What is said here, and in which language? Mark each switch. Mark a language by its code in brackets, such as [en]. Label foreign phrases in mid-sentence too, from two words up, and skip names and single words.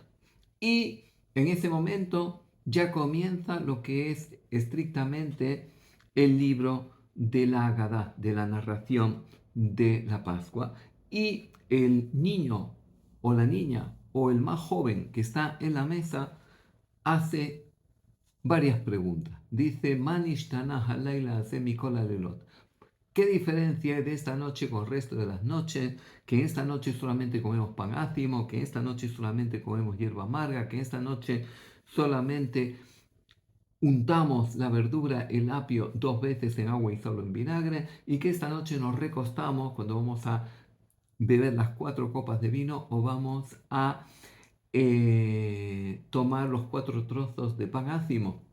[es] Y en ese momento ya comienza lo que es estrictamente el libro de la Haggadah, de la narración de la Pascua. Y el niño o la niña o el más joven que está en la mesa hace varias preguntas. Dice, [he] מה נשתנה הלילה הזה מכל הלילות. [es] ¿Qué diferencia hay de esta noche con el resto de las noches? Que en esta noche solamente comemos pan ácimo, que en esta noche solamente comemos hierba amarga, que en esta noche solamente untamos la verdura, el apio, 2 veces en agua y solo en vinagre, y que esta noche nos recostamos cuando vamos a beber las 4 copas de vino o vamos a tomar los 4 trozos de pan ácimo.